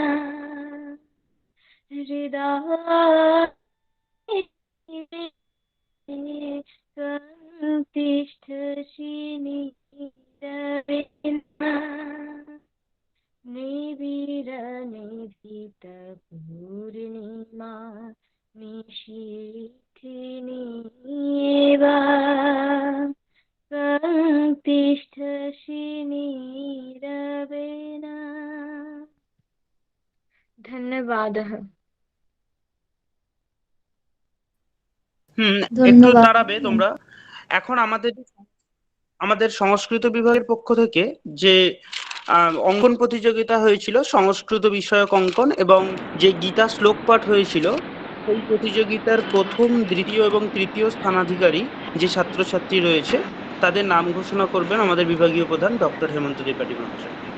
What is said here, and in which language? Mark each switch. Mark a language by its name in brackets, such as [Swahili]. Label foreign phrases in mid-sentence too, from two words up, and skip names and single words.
[Sanskrit] हृदये त्वं तिष्ठसि नीरवेण निविरनिधितपूर्णिमा निशीथिनीव त्वं तिष्ठसि नीरवेण। धन्यवादः। [Bangla] একটু দাঁড়াবে তোমরা। এখন আমাদের সংস্কৃত বিভাগের পক্ষ থেকে যে অঙ্কন প্রতিযোগিতা হয়েছিল, সংস্কৃত বিষয়ক অঙ্কন, এবং যে গীতা শ্লোক পাঠ হয়েছিল, সেই প্রতিযোগিতার প্রথম, দ্বিতীয় এবং তৃতীয় স্থানাধিকারী যে ছাত্রছাত্রী রয়েছে তাদের নাম ঘোষণা করবেন আমাদের বিভাগীয় প্রধান ডক্টর হেমন্ত ত্রিপাঠী মহাশয়।